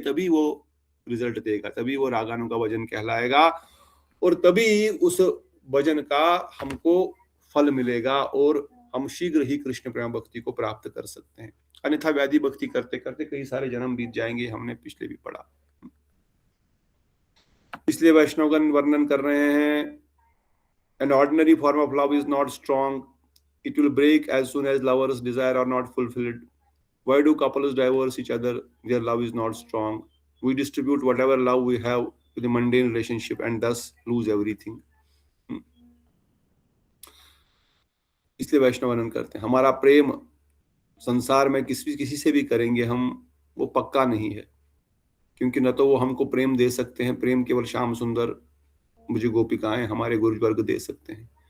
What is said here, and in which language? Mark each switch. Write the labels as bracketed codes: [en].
[hi] तभी वो रिजल्ट देगा, तभी वो रागानुगा भजन कहलाएगा और तभी उस भजन का हमको फल मिलेगा और हम शीघ्र ही कृष्ण प्रेम भक्ति को प्राप्त कर सकते हैं। अन्यथा व्याधि भक्ति करते करते कई सारे जन्म बीत जाएंगे, हमने पिछले भी पढ़ा। इसलिए वैष्णवगण वर्णन कर रहे हैं, [en] an ordinary form of love is not strong, it will break as soon as lovers' desire are not fulfilled. Why do couples divorce each other? Their love is not strong. We distribute whatever love we have to the mundane relationship and thus lose everything. [hi] इसलिए वैष्णव वर्णन करते हैं, हमारा प्रेम संसार में किसी से भी करेंगे हम, वो पक्का नहीं है, क्योंकि न तो वो हमको प्रेम दे सकते हैं, प्रेम केवल श्याम सुंदर मुझे गोपिकाएं हमारे गुरुवर्ग दे सकते हैं।